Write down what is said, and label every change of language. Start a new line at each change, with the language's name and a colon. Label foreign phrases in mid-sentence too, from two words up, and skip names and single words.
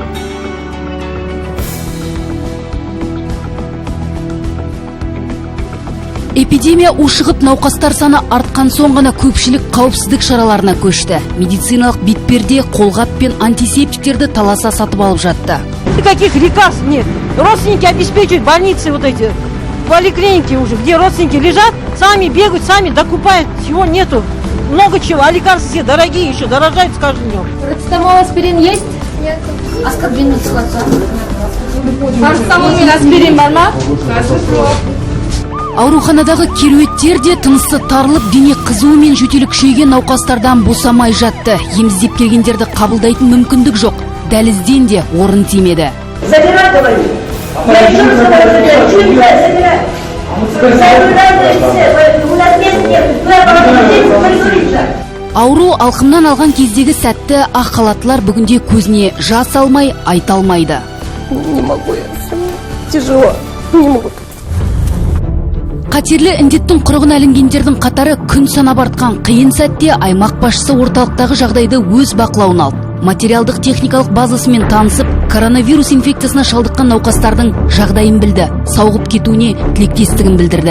Kazakh: Эпидемия ушығып, науқастар саны артқан соң ғана көпшілік қауіпсіздік шараларына көшті. Медициналық бетперде, қолғап пен антисептиктерді таласа сатып алып жатты.
Russian: Никаких лекарств нет. Родственники обеспечивают больницы вот эти, поликлиники уже, где родственники лежат, сами бегают, сами докупают, всего нету. Много чего, а лекарства все дорогие, еще дорожают с каждым днем. Парацетамол, аспирин есть? Нет. Аскорбин схватка.
Kazakh: Парацетамол мен аспирин бар ма? Ауруханадағы керуеттер де тынысы тарылып, дене қызуы мен жөтелі күшейген науқастардан босамай жатты. Еміздеп келгендерді қабылдайтын мүмкіндік жоқ. Дәлізден де орын тимеді.
Russian: Забирай, говори. Я еще раз говорю, забирай.
Kazakh: Ауру алқымнан алған кездегі сәтті ақ халаттылар бүгінде көзіне жас алмай, айта алмайды.
Russian: Не могу я, тяжело, не могу.
Kazakh: Қатерлі індеттің құрығын әлінгендердің қатары күн санап артқан қиын сәтте аймақ басшысы орталықтағы жағдайды өз бақылауына алды. Материалдық техникалық базасымен танысып, коронавирус инфекциясына шалдыққан науқастардың жағдайын білді, сауығып кетуіне тілектестігін білдірді.